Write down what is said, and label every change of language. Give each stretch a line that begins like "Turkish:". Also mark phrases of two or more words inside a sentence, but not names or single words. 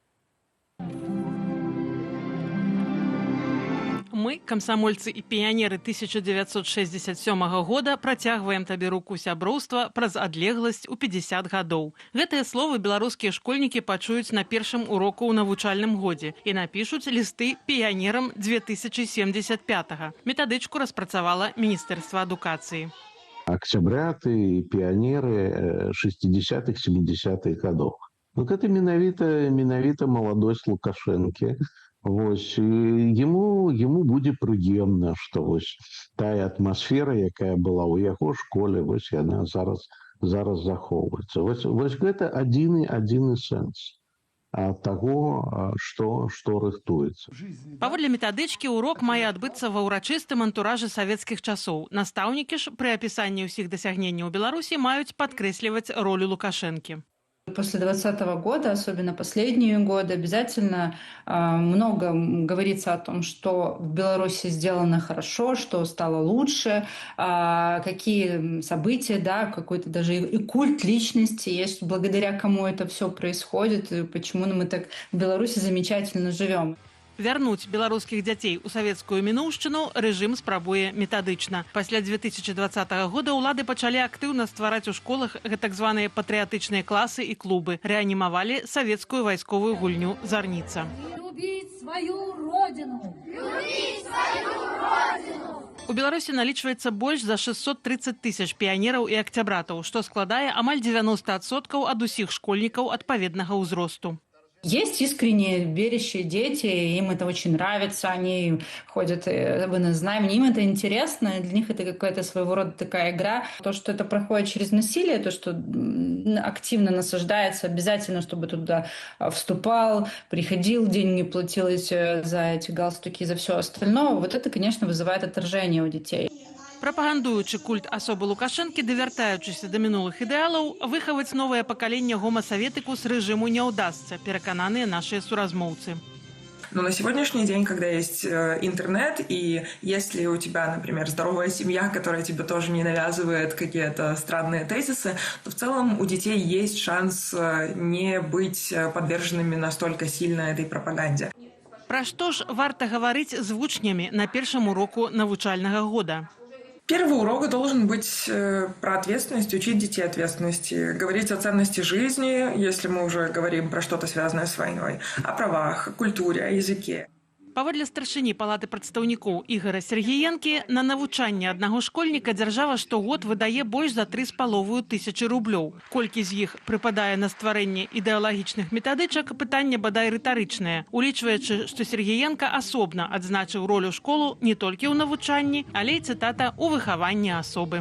Belarusian: Мы, камсамольцы і піянеры 1967 года, працягваем табе руку сяброўства праз адлегласць у 50 гадоў. Гэтыя словы беларускія школьнікі пачуюць на першым уроку ў навучальным годзе і напішуць лісты піянерам 2075-га. Метадычку распрацавала Міністэрства адукацыі.
Russian: Октябряты и пионеры 60-х, 70-х годов. Это менавіта молодость Лукашенко.
Belarusian: Вось, ему будзе прыемна, што вось тая атмасфера, якая была ў яго школе, вось яна зараз захоўваецца. Вось гэта адзіны сэнс таго, што рыхтуецца. Паводле метадычкі, урок мае адбыцца ва ўрачыстым антуражы савецкіх часоў. Настаўнікі ж пры апісанні ўсіх дасягненняў Беларусі маюць падкрэсліваць ролю Лукашэнкі.
Russian: После 2020 года, особенно последние годы, обязательно много говорится о том, что в Беларуси сделано хорошо, что стало лучше, какие события, да, какой-то даже и культ личности есть, благодаря кому это все происходит, и почему мы так в Беларуси замечательно живем.
Belarusian: Вярнуць беларускіх дзяцей у савецкую мінуўшчыну рэжым спрабуе метадычна. Пасля 2020 года ўлады пачалі актыўна ствараць у школах гэтак званыя патрыятычныя класы і клубы. Рэанімавалі савецкую вайсковую гульню «Зарніца». Любіць сваю родину! Любіць сваю родину! У Беларусі налічваецца больш за 630 тысяч піянераў і акцябратаў, што складае амаль 90% ад усіх школьнікаў адпаведнага ўзросту.
Russian: Есть искренне верящие дети, им это очень нравится, они ходят в инознаменье, им это интересно, для них это какая-то своего рода такая игра. То, что это проходит через насилие, то, что активно насаждается, обязательно, чтобы туда вступал, приходил, деньги платил за эти галстуки, за все остальное, вот это, конечно, вызывает отторжение у детей.
Belarusian: Прапагандуючы культ асобы Лукашэнкі, давяртаючыся да мінулых ідэалаў, выхаваць новае пакаленне гомасаветыку з рэжыму не ўдасца, перакананыя нашыя суразмоўцы.
Russian: Но на сегодняшний день, когда есть интернет, и если у тебя, например, здоровая семья, которая тебе тоже не навязывает какие-то странные тезисы, то в целом у детей есть шанс не быть подверженными настолько сильно этой пропаганде.
Belarusian: Пра што ж варта гаварыць з вучнямі на першым уроку навучальнага года?
Russian: Первый урок должен быть про ответственность, учить детей ответственности, говорить о ценности жизни, если мы уже говорим про что-то связанное с войной, о правах, о культуре, о языке.
Belarusian: Паводле старшыні палаты прадстаўнікоў Ігора Сергіенкі, на навучанне аднаго школьніка дзяржава штогод выдае больш за 3,5 тысячы рублёў. Колькі з іх прыпадае на стварэнне ідэалагічных метадычак, пытанне бадай рытарычнае, улічваючы, што Сергіенка асобна адзначыў ролю школу не толькі ў навучанні, але і, цытата, у выхаванні асобы.